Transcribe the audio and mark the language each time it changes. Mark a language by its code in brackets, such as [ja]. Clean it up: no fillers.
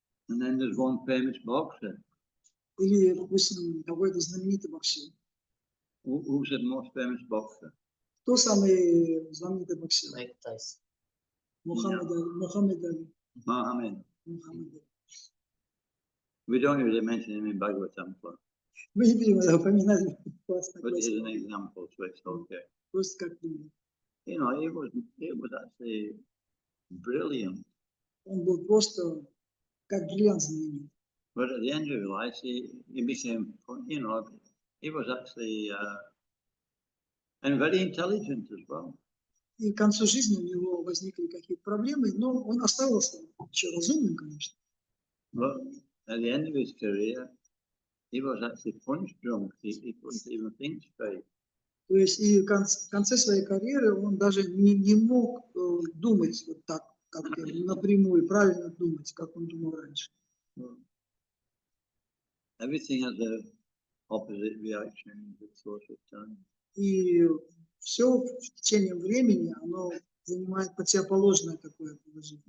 [en] And then there's one famous boxer. [ru] Или, допустим, какой-то знаменитый боксер. [en] Who's the most famous boxer? [ru] Кто самый знаменитый боксер? Майк Тайсон. Мухаммед Али. [en] Muhammad. [ru] Мухаммед Али. [en] We don't usually mention him in Bhagavatam, [ru] Мы не будем это упоминать, классно, [en] but he's an example, so it's okay. [ru] просто как пример. [en] He was actually brilliant. [ru] Он был просто как бриллиант знаменит. [en] But at the end of his life, he became, he was actually, and very intelligent as well. [ru] И к концу жизни у него возникли какие-то проблемы, но он оставался еще разумным, конечно. [en] But at the end of his career, he was actually punch drunk. He couldn't even think straight. [ru] То есть и в конце своей карьеры он даже не мог думать вот так, как напрямую, правильно думать, как он думал раньше. [en] Everything has an opposite reaction in the course of time. [ru] И все в течение времени, оно занимает противоположное такое положение.